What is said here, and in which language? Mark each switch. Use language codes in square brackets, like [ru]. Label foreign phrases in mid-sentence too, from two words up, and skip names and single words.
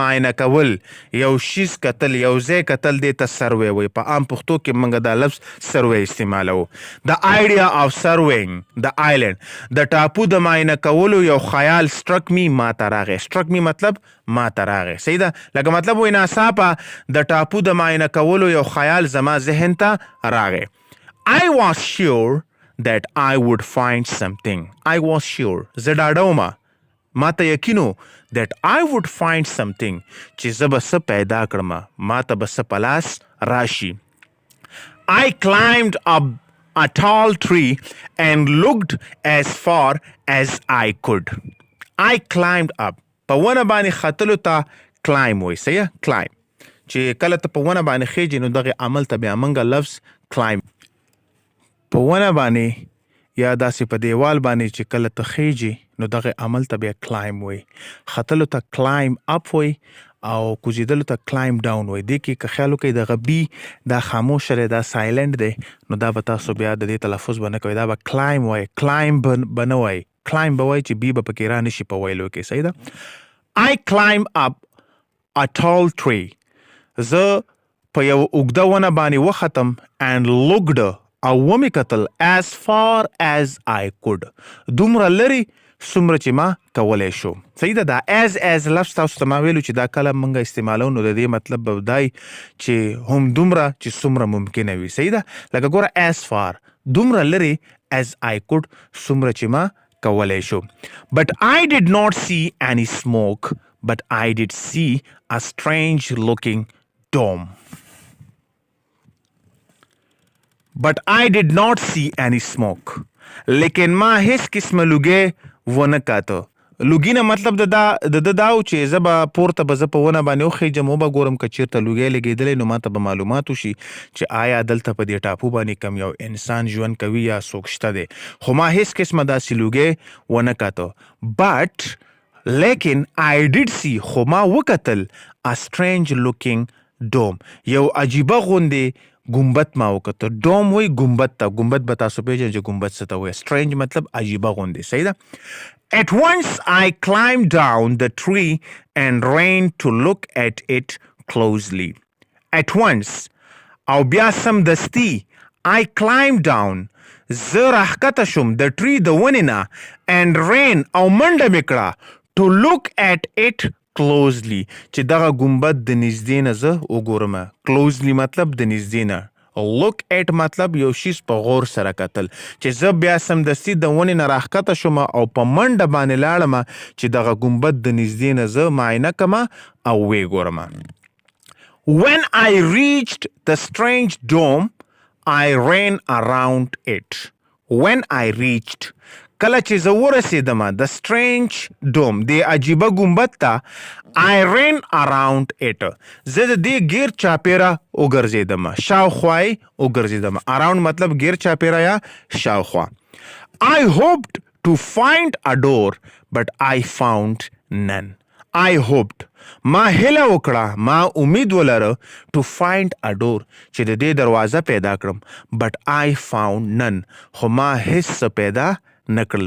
[ps] معاینه کول، یو شیز کتل، یو ځای کتل دې ته سروې وایي. په عام پښتو کې موږ دا لفظ سروې استعمالوو. د [en] idea of surveying the island [ps] د ټاپو د معاینه کولو یو خیال [en] struck me [ps] ما ته راغی. [en] struck me [ps] مطلب ما ته راغی. صحیح ده؟ لکه مطلب وایي ناڅاپه د ټاپو د معاینه کولو یو خیال زما ذهن ته راغی. [en] I was sure that I would find something. I was sure. [ps] زه ډاډه ومه، ما ته یقین و [en] that I would find something [ps] چې زه به څه پیدا کړم، ما ته به څه په لاس راشي. [en] I climbed up a tall tree and looked as far as I could. I climbed up. [ps] په ونه باندې ختلو ته climb وایي. صحیح؟ climb. چې کله ته په ونه باندې خیجې نو دغه عمل ته بیا موږ لفظ climb. په ونه باندې یا داسې په دیوال باندې چې کله ته خیجې نو دغه عمل ته بیا کلایم وایي. ختلو ته کلایم اپ وایي او کوزیدلو ته کلایم ډاون وایي. دې کې که خیال وکړئ دغه بي دا خاموش دی، دا سایلنټ دی، نو دا به تاسو بیا د دې تلفظ به نه کوئ، دا به کلایم وایي. کلایم به نه وایي، کلایم به وایي چې بي به پکې را نشي په ویلو کې. صحیح ده؟ [en] I climb up a tall tree. [ps] زه په یو اوږده ونه باندې وختم [en] and looked [ps] او ومې کتل [en] as far as I could. [ps] دومره لرې څومره چې ما کولی شو. صحیح ده؟ دا as لفظ تاسو ته ما ویلو چې دا کله موږ استعمالو نو د دې مطلب به دی چې هم دومره چې څومره ممکنه وي. صحیح ده؟ لکه ګوره [en] as far [ps] دومره لرې [en] as I could [ps] څومره چې ما کولی شو. [en] But I did not see any smoke, but I did see a strange looking dome. But I did not see any smoke. [ps] لیکن ما هیڅ قسمه لوګی ونه کاته. لوګي نه مطلب د داو چې زه به پورته به زه په ونه باندې وخیجم وبه ګورم که چېرته لوګی لګېدلی نو ما ته به معلومات وشي چې آیا دلته په دې ټاپو باندې کم یو انسان ژوند کوي یا څوک شته دی. خو ما هیڅ قسمه داسې لوګی ونه کاته. [en] But لیکن I did see [ps] خو ما وکتل [en] a strange looking dome. [ps] یو عجیبه غوندې ګمبد ما وکتل. ډوم وایي ګمبد ته. ګمبد به تاسو پېژنئ چې ګمبد څه ته وایي. strange مطلب عجیبه غوندې. صحیح ده؟ [en] At once I climbed down the tree and ran to look at it closely. At once [ps] او بیا سمدستي [en] I climbed down [ps] زه راښکته شوم د tree د ونې نه [en] and ran [ps] او منډه مې کړه [en] to look at it closely [ps] چې دغه ګمبد د نږدې نه زه وګورم. closely مطلب د نږدې نه. [en] look at [ps] مطلب یو شیز په غور سره کتل. چې زه بیا سمدستي د ونې نه راښکته شوم او په منډه باندې لاړم چې دغه ګمبد د نږدې نه زه معاینه کړم او ویې ګورم. [en] When I reached the strange dome, I ran around it. When I reached [ps] کله چې زه ورسېدم د [en] strange dome [ps] د عجیبه ګمبد ته [en] I ran around it [ps] زه د دې ګیر چاپیره وګرځېدم، شاوخوا یې وګرځېدم. around مطلب ګیر چاپیره یا شاوخوا. [en] I hoped to find a door but I found none. I hoped [ps] ما هیله وکړه، ما امید ولره [en] to find a door [ps] چې د دې دروازه پیدا کړم. [en] but I found none [ps] خو ما هیڅ څه پیدا نکړل.